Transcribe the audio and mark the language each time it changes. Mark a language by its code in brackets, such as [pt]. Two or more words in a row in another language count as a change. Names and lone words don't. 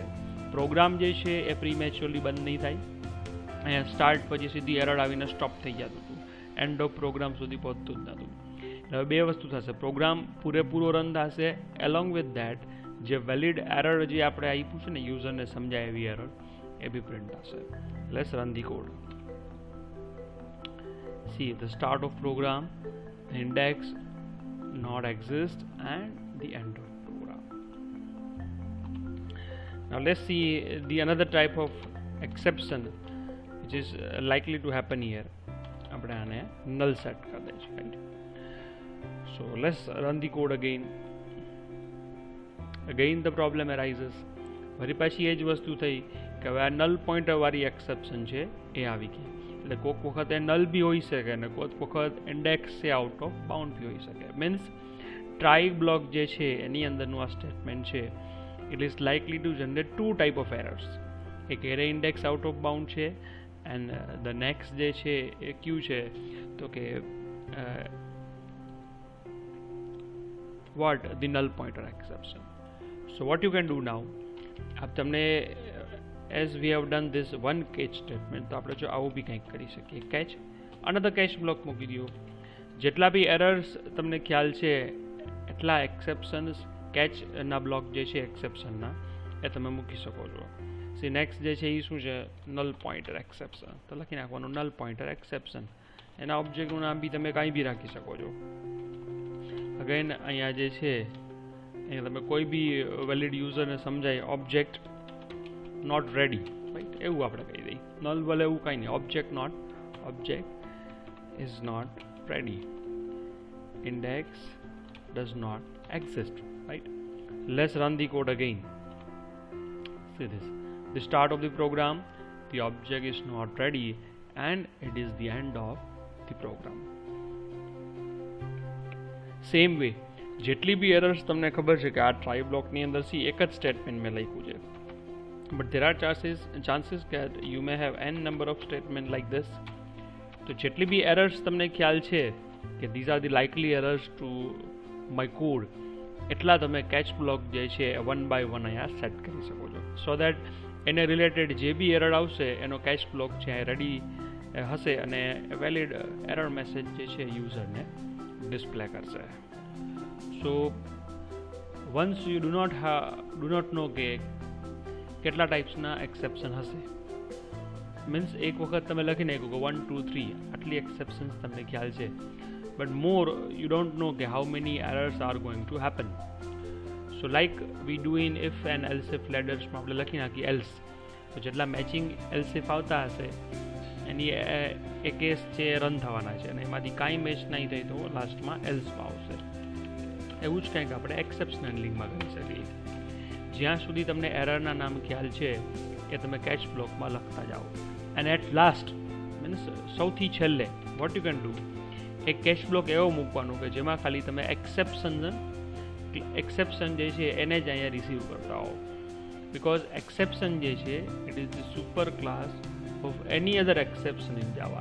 [gu] પ્રોગ્રામ જે છે એ પ્રીમેચ્યોરલી બંધ નહીં થાય, અહીંયા સ્ટાર્ટ પછી સીધી એરર આવીને સ્ટોપ થઈ જતું હતું, [en] end of program [gu] સુધી પહોંચતું જ નહોતું. હવે બે વસ્તુ થશે, પ્રોગ્રામ પૂરેપૂરો રન થશે, [en] along with that [gu] જે [en] valid error [gu] જે આપણે આપ્યું છે ને યુઝરને સમજાય એવી એરર એ બી પ્રિન્ટ થશે. [en] Let's run the code. See the start of program, the index not exist and the end of program. Now let's see the another type of exception which is likely to happen here. [gu] આપણે આને [en] null set [gu] કરી દઈશું, [en] right? So let's run the code again. Again the problem arises. [gu] વળી પાછી એ જ વસ્તુ થઈ કે હવે આ [en] null pointer [gu] વાળી એક્સેપ્શન છે એ આવી ગઈ. એટલે કોઈક વખત એ નલ બી હોઈ શકે અને કોઈક વખત ઇન્ડેક્સ એ [en] out of bound [gu] બી હોઈ શકે. [en] means try block [gu] જે છે એની અંદરનું આ સ્ટેટમેન્ટ છે [en] it is likely to generate two type of errors. [gu] એક [en] array index out of bound [gu] છે [en] and the next [gu] જે છે એ ક્યુ છે તો કે [en] what the null pointer exception. So what you can do now, अब તમને as we have done this one catch statement [gu] તો આપણે જો આવું બી કંઈક કરી શકીએ. [en] catch another catch block [gu] મૂકી દો. જેટલા બી એરર્સ તમને ખ્યાલ છે એટલા [en] exceptions catch block [gu] જે છે એક્સેપ્શનના એ તમે મૂકી શકો છો. [en] see next [gu] જે છે એ શું છે, [en] null pointer exception. [gu] તો લખી નાખવાનું [en] null pointer exception. [gu] એના ઓબ્જેક્ટનું નામ બી તમે કાંઈ બી રાખી શકો છો. અગેન અહીંયા જે છે અહીંયા તમે કોઈ બી વેલિડ યુઝરને સમજાય [en] object not ready, right, [gu] એવું આપણે કહી દઈએ. નલ ભલે એવું કાંઈ નહીં, [en] object is not ready, index does not exist, right? Let's run the code again. See this, the start of the program, the object is not ready and it is the end of the program. Same way [gu] જેટલી બી એરર્સ તમને ખબર છે કે આ [en] try block [gu] અંદર સી એક જ સ્ટેટમેન્ટ મેં લખ્યું છે, [en] but there are chances that you may have n number of statement like this. [gu] તો જેટલી બી એરર્સ તમને ખ્યાલ છે કે [en] these are the likely errors to my code, [gu] એટલા તમે [en] catch block [gu] જે છે [en] one by one [gu] અહીંયા સેટ કરી શકો છો, [en] so that [gu] એને રિલેટેડ જે બી એરર આવશે એનો [en] catch block [gu] છે રેડી હશે અને [en] valid error message [gu] જે છે યુઝરને ડિસ્પ્લે કરશે. [en] so once you do not know [gu] કે કેટલા ટાઈપ્સના એક્સેપ્શન હશે, મીન્સ એક વખત તમે લખી નાખ્યું કે 1 2 3 આટલી એક્સેપ્શન્સ તમને ખ્યાલ છે, [en] but more you don't know how many errors are going to happen. So like we do in if and else if ladders [gu] માં આપણે લખી નાખી else, તો જેટલા મેચિંગ [en] else if [gu] આવતા હશે એની એ કેસ છે રન થવાના છે અને એમાંથી કાંઈ મેચ નહીં થાય તો લાસ્ટમાં એલ્સમાં આવશે. એવું જ કંઈક આપણે [en] exception handling [gu] કરી શકીએ. જ્યાં સુધી તમને એરરના નામ ખ્યાલ છે એ તમે કેચ બ્લોકમાં લખતા જાઓ [en] and at last means [gu] સૌથી છેલ્લે [en] what you can do, [gu] એક [en] catch block [gu] એવો મૂકવાનું કે જેમાં ખાલી તમે એક્સેપ્શન જે છે એને જ અહીંયા રિસીવ કરતા હો, [en] because exception [gu] જે છે [en] it is the super class of any other exception in Java.